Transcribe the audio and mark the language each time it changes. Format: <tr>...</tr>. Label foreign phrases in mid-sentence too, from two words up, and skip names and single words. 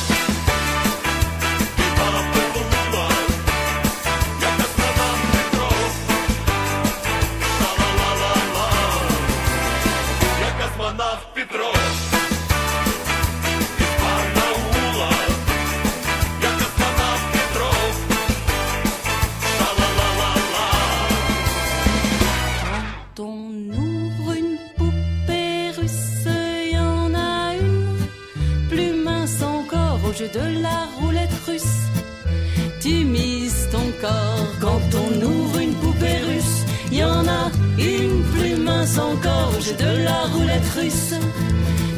<ru>Петров из Барнаула. Я космонавт Петров. Ла-ла-ла-ла-ла.</ru> <fr>Quand on ouvre une poupée russe, y en a une plus mince encore au jeu de la roulette russe. Tu mises ton corps. Quand on ouvre une poupée russe, y en a une plus mince encore au jeu de la roulette russe.</fr>